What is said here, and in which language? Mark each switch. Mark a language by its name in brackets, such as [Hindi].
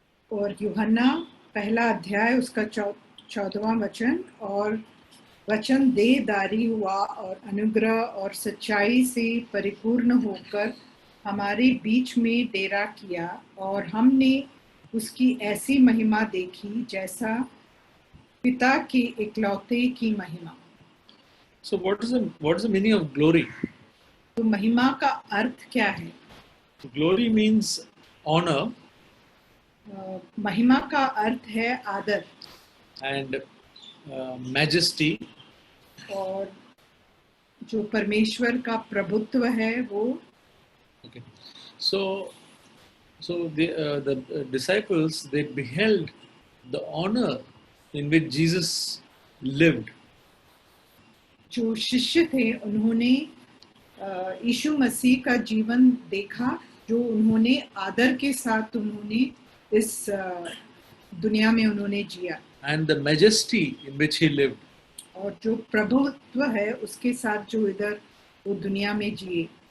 [Hindi] और यूहन्ना पहला अध्याय उसका 14वां वचन, और वचन देहधारी हुआ और अनुग्रह और सच्चाई से परिपूर्ण होकर हमारे बीच में डेरा किया, और हमने उसकी ऐसी महिमा देखी जैसा पिता के इकलौते की महिमा. [English] So what is the meaning of glory? [Hindi] तो महिमा का अर्थ क्या है? [English] Glory means honor. [Hindi] महिमा का अर्थ है आदर. [English] And majesty. [Hindi] और जो परमेश्वर का प्रभुत्व है वो. [English] Okay. So the disciples, they beheld the honor in which Jesus lived. [Hindi] जो शिष्य थे उन्होंने यीशु मसीह का जीवन देखा, जो उन्होंने आदर के साथ उन्होंने इस दुनिया में उन्होंने जिया. [English] And the majesty in which he lived. [Hindi] और जो प्रभुत्व है उसके साथ जो इधर वो दुनिया में जिए.